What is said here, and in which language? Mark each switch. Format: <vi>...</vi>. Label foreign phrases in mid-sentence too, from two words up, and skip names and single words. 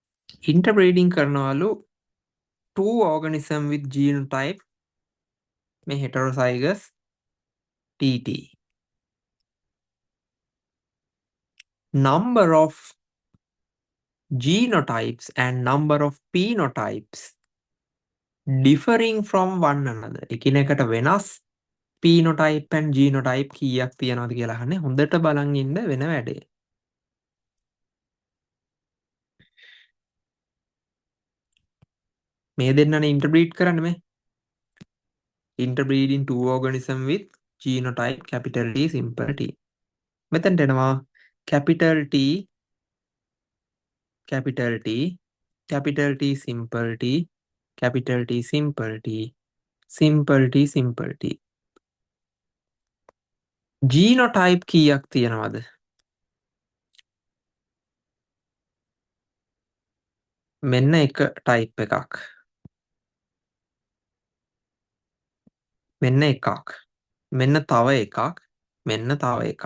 <en>interbreeding කරනවලු two organism with genotype මේ heterozygous TT. Number of genotypes and number of phenotypes differing from one another.</en> <si>එකිනෙකට වෙනස්</si> <en>phenotype and genotype</en> <si>කීයක් තියෙනවද කියලා අහන්නේ. හොඳට බලන් ඉන්න වෙන වැඩේ. මේ දෙන්නනේ interbreed කරන්නේ මේ.</si> <en>Interbreeding two organism with genotype capital T simple T.</en> <si>මෙතනට එනවා</si> <en>capital T capital T capital T simple T capital T simple T simple T simple T.</en> <si>genotype කීයක් තියෙනවද? මෙන්න එක type එකක්. මෙන්න එකක්. මෙන්න තව එකක්. මෙන්න තව එකක්.</si>